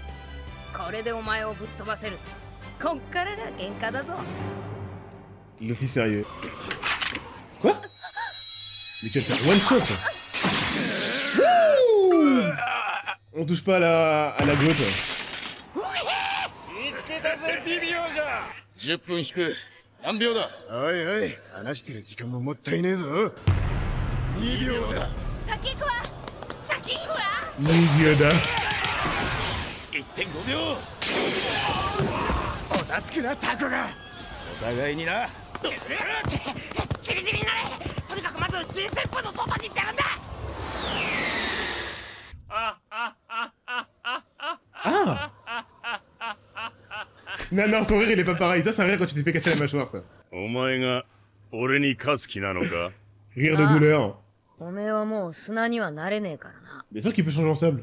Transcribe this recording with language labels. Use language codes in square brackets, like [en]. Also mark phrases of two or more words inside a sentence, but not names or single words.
[fr] Luffy sérieux. Quoi? Mais tu vas faire one shot. Wouh! On touche pas à la goutte. [ja] 10 分引く。何秒だ。おいおい、話してる時間ももったいねえぞ。2秒だ。先行くわ。先行くわ。 2秒だ。 1.5秒。おたつくなタコが。お互いにな。チリチリになれ。とにかくまずG旋風の外に出るんだ。 [fr] Ah! Non, non, son rire il est pas pareil. Ça, c'est un rire quand tu t'es fait casser la mâchoire, ça. Rire de douleur. Bien sûr qu'il peut changer en sable.